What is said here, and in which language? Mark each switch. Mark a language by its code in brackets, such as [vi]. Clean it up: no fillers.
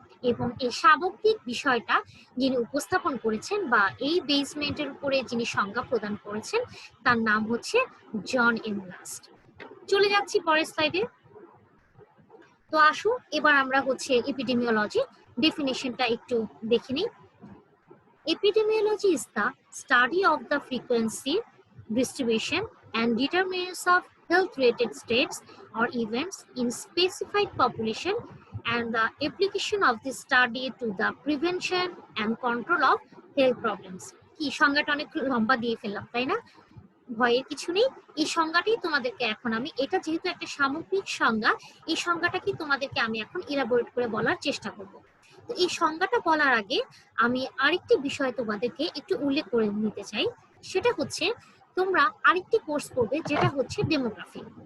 [bn] এবং এই সামগ্রিক বিষয়টা যিনি উপস্থাপন করেছেন বা এই বেসমেন্টের উপরে যিনি সংজ্ঞা প্রদান করেছেন, তার নাম হচ্ছে জন এম লাস্ট। চলে যাচ্ছি পরের স্লাইডে। তো আসো এবার আমরা হচ্ছে এপিডেমিওলজি ডেফিনিশনটা একটু দেখে নিই। [en] Epidemiology is the study of the frequency, distribution, and determinants of health-related states or events in specified population, and the application of this study to the prevention and control of health problems. [bn] কি সংজ্ঞাটা অনেক লম্বা দিয়ে ফেললাম তাই না? ভয়ের কিছু নেই, এই সংজ্ঞাটি তোমাদেরকে এখন আমি, এটা যেহেতু একটা সামগ্রিক সংজ্ঞা, এই সংজ্ঞাটাকে তোমাদেরকে আমি এখন ইলাবোরেট করে বলার চেষ্টা করব। তো এই সংজ্ঞাটা বলার আগে আমি আরেকটি বিষয় তোমাদেরকে একটু উল্লেখ করে নিতে চাই, সেটা হচ্ছে তোমরা আরেকটি কোর্স করবে যেটা হচ্ছে ডেমোগ্রাফি।